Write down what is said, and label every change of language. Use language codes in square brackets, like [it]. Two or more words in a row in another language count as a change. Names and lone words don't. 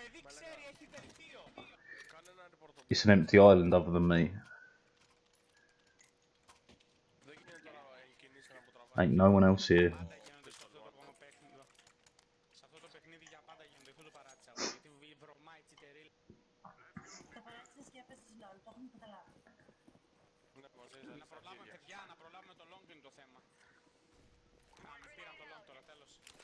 [en] It's an empty island other than me. Ain't no one else here. [el] Να προλάβουμε το long είναι το θέμα. Πήραμε το long τώρα, τέλος.